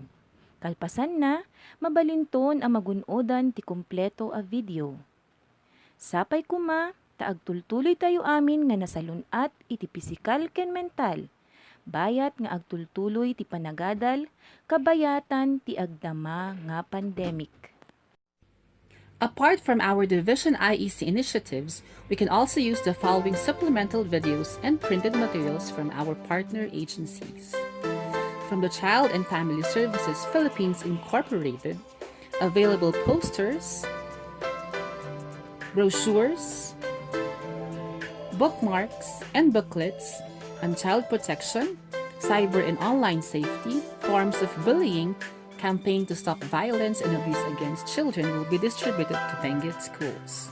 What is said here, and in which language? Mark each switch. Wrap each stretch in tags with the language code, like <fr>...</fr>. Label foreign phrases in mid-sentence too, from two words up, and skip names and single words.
<ilo>Kalpasan na, mabalinton ang magunodan ti kompleto a video. Sapay kuma, taagtultuloy tayo amin nga nasalunat iti pisikal ken mental. Bayat nga agtultuloy ti panagadal, kabayatan ti agdama nga pandemic.</ilo> <en>Apart from our Division IEC initiatives, we can also use the following supplemental videos and printed materials from our partner agencies. From the Child and Family Services Philippines Incorporated, available posters, brochures, bookmarks, and booklets on child protection, cyber and online safety, forms of bullying, campaign to stop violence and abuse against children will be distributed to Benguet schools.</en>